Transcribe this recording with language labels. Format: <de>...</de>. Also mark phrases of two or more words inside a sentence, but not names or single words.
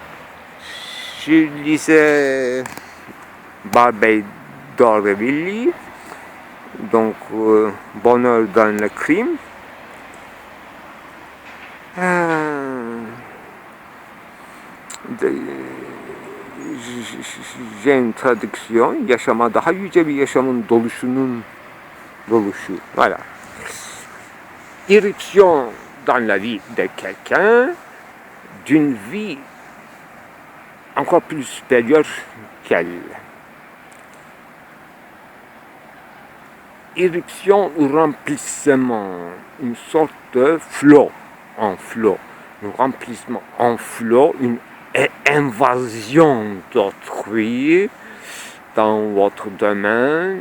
<fr>Je lisais Barbey d'Aurevilly, donc Bonheur dans le crime. J'ai une traduction,</fr> <tr>yaşama daha yüce bir yaşamın doluşunun doluşu.</tr> <fr>Voilà. Irruption dans la vie de quelqu'un, d'une vie encore plus supérieure qu'elle. Irruption ou remplissement, une sorte de flot, un remplissement en flot, une invasion d'autrui dans votre domaine.</fr>